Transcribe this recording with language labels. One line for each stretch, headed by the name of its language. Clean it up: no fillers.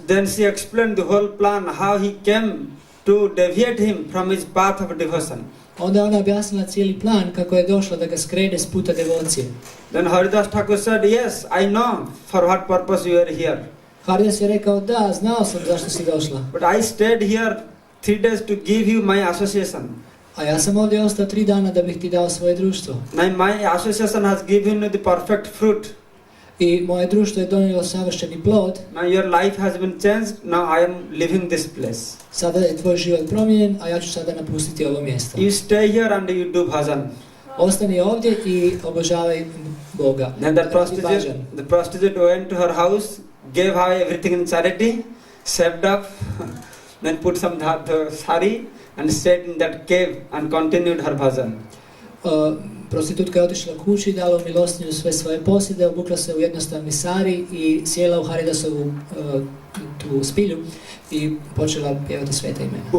English: Then she explained the whole plan, how he came to deviate him from his path of devotion.
Croatian: Onda je ona objasnila cijeli plan kako je došla da ga skrene s puta devocije.
English: Then Haridas Thakur said, yes, I know for what purpose you are here.
Croatian: Haridas je rekao, da, znao sam zašto si došla.
English: But I stayed here 3 days to give you my association.
Croatian: A ja sam ovdje ostao 3 dana da bih ti dao svoje društvo.
English: Now my association has given you the perfect fruit.
Croatian: I moje društvo je donijelo savršeni plod.
English: Now your life has been changed. Now I am leaving this place.
Croatian: Sada je tvoj život promijenjen, a ja ću sada napustiti ovo mjesto.
English: You stay here and you do bhajan.
Croatian: Ostani ovdje I obožavaj Boga.
English: Then the prostitute went to her house, gave away everything in charity, saved up, then put some sari and stayed in that cave and continued her bhajan.
Croatian: Prostitutka je otišla kući, dala u milostinju sve svoje posjede, obukla se u jednostavni sari I sjela u Haridasovu tu spilju I počela pjevati sveta imena.